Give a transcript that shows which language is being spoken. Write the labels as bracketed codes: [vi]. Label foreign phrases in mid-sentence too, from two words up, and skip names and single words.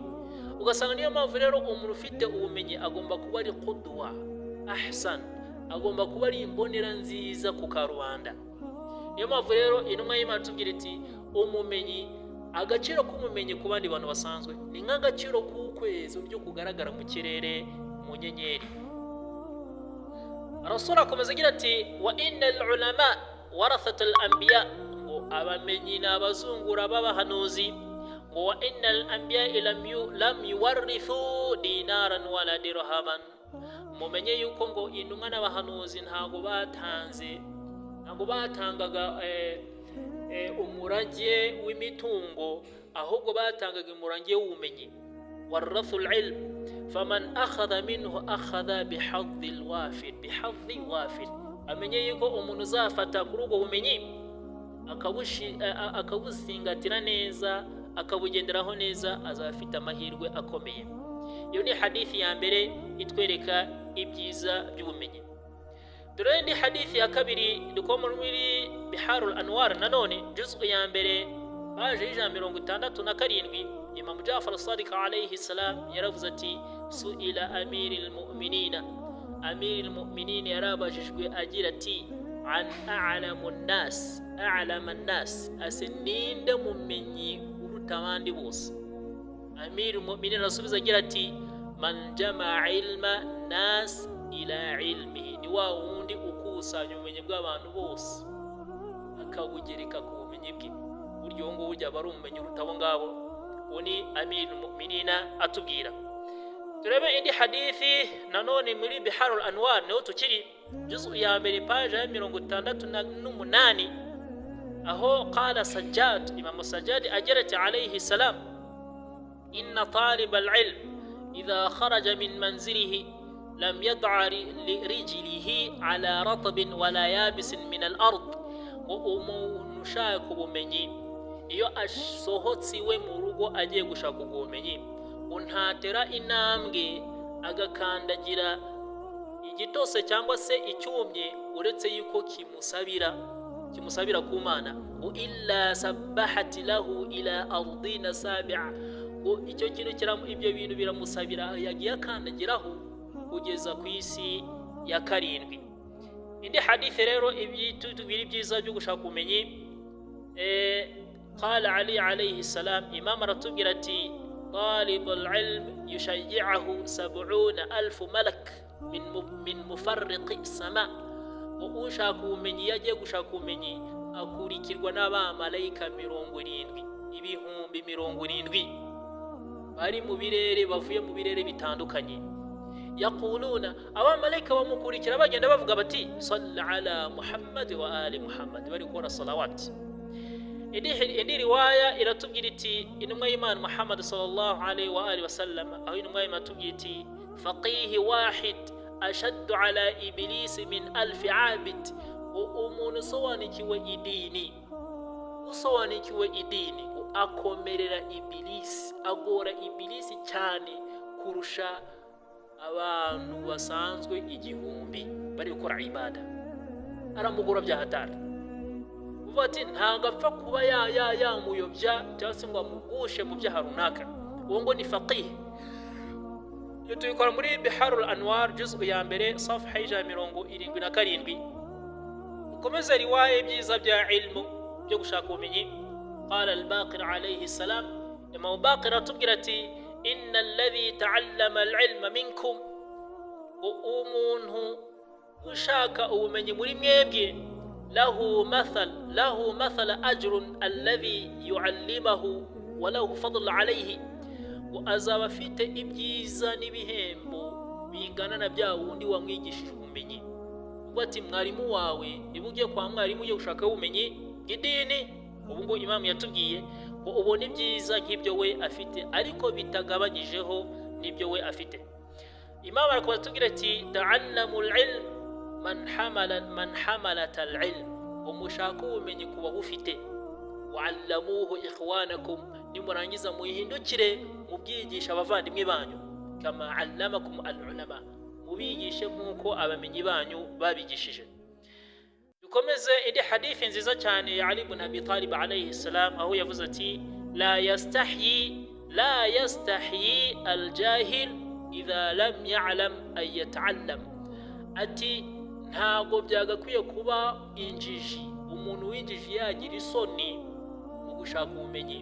[rw] ugasanga niyo mpamvu rero umuntu ufite ubumenyi agomba kuba ari [ar] قدوة أحسن, [rw] agomba kuba ari imbonera nziza ku karubanda. niyo mpamvu rero intumwa y'Imana tubwira iti umumenyi, agaciro k'umumenyi ku bandi bantu basanzwe ni nk'agaciro k'ukwezi byo kugaragara mu kirere mu nyenyeri. [ar] Rasul [rw] akomeza agira ati [ar] وإن العلماء ورثة الأنبياء, [rw] ngo abamenyi n'abazungura b'abahanuzi, ngo [ar] وإن الأنبياء لم يورثوا دينارا ولا درهما, [rw] mumenye yuko ngo intumwa n'abahanuzi ntago batangaga umurage w'imitungo, ahubwo batangaga umurage w'ubumenyi. [ar] ورثوا العلم فمن أخذ منه أخذ بحظ وافر, [rw] amenye yuko umuntu uzafata kuri ubwo bumenyi akabusingatira neza akabugenderaho neza azafite amahirwe akomeye. iyo ni hadithi ya mbere itwereka ibyiza by'ubumenyi. dore indi hadithi ya kabiri dukoma muri biharul anwar, nanone juz'u ya mbere paje 167. Imam Jafar as-Sadiq [ar] عليه السلام [rw] yaravuze ati [ar] سئل أمير المؤمنين [rw] yarabajijwe agira ati [ar] عن أعلم الناس, [rw] asininde mumenyi uruta abandi bose. [ar] أمير المؤمنين [rw] arasubiza agira ati [ar] من جمع علم الناس إلى علمه, [rw] ni wa wundi ukusanya ubumenyi bw'abantu bose akabugereka ku bumenyi bwe. buryo ngo ujya bari ubumenyi uruta abo ngabo. uni [ar] أمير المؤمنين [rw] atubwira. turebe indi hadithi nanone muri biharul anwar, niho tukiri juz'u ya mbere paje 68, aho [ar] قال سجاد, Imam Sajjad [rw] agira ati [ar] عليه السلام إن طالب العلم إذا خرج من منزله لم يضع رجله على رطب ولا يابس من الأرض. [rw] umuntu ushaka ubumenyi iyo asohotse iwe mu rugo agiye gushaka ubumenyi, untatera intambwe agakandagira igitose cyangwa se icyumye uretse yuko kimusabira ku Mana. [ar] إلا سبحت له إلى أرضين سابعة, [rw] icyo kintu ibyo bintu biramusabira yagiye akandagiraho kugeza ku isi ya 7. indi hadithi rero ibiri byiza byo gushaka ubumenyi, [ar] قال علي عليه السلام, [rw] imam aratubwira ati [ar] طالب العلم يشيعه 70,000 ملك من مفارق السماء, [rw] ushaka ubumenyi yagiye gushaka ubumenyi akurikirwa n'abamarayika 70,000 bari mu birere, bavuye mu birere bitandukanye. yaquluna abamaleka bamukurikira bagenda bavuga bati [ar] صل على محمد وآل محمد, [rw] bari gukora salawati. Indi riwaya iratubwira iti intumwa y'Imana Muhammad [ar] صلى الله عليه وآله وسلم, [rw] aho intumwa y'Imana itubwira iti [ar] فقيه واحد أشد على إبليس من ألف عابد, [rw] umuntu usobanukiwe idini akomerera ibilisi, agora ibilisi cyane kurusha abantu basanzwe 1000 bari gukora ibada. Aramugora bya hatari, uvuga ati ntabwo apfa kuba yamuyobya cyangwa se ngo amugushe mu byaha runaka. Uwo ngo ni faqih. Iyo tuyikora muri Biharul Anwar juz'u ya mbere safha 77. Ukomeza riwaya ibyiza bya ilmu byo gushaka ubumenyi. [ar] قال الباقر عليه السلام, Imam Baqir [rw] atubwira ati [ar] إن الذي تعلم العلم منكم, [rw] umuntu ushaka ubumenyi muri mwebwe [ar] له مثل أجر الذي يعلمه وله فضل عليه, [rw] wa azaba afite ibyiza n'ibihembo bingana na bya wundi wamwigishije ubumenyi. Ubwo ati mwarimu wawe niba ugiye kwa mwarimu ugiye gushaka ubumenyi bw'idini, ubu ngo Imam yatubwiye ngo ubone ibyiza nk'ibyo we afite ariko bitagabanyijeho n'ibyo we afite. [ar] Imam [rw] aratubwira ati [ar] تعلموا العلم من حملة العلم, [rw] umushaka ubumenyi kuba bufite, [ar] وعلموه إخوانكم, [rw] nimurangiza muhindukire mubyigisha abavandimwe banyu, [ar] كما علمكم العلماء, [rw] mubigishe nk'uko abamenyi banyu babigishije. Dukomeze indi hadithi nziza cyane ya Ali ibn Abi Talib [ar] عليه السلام, [rw] aho yavuze ati [ar] لا يستحيي الجاهل إذا لم يعلم أن يتعلم, [rw] ati ntago byagakwiye kuba injiji, umuntu w'injiji yagira isoni mu gushaka ubumenyi.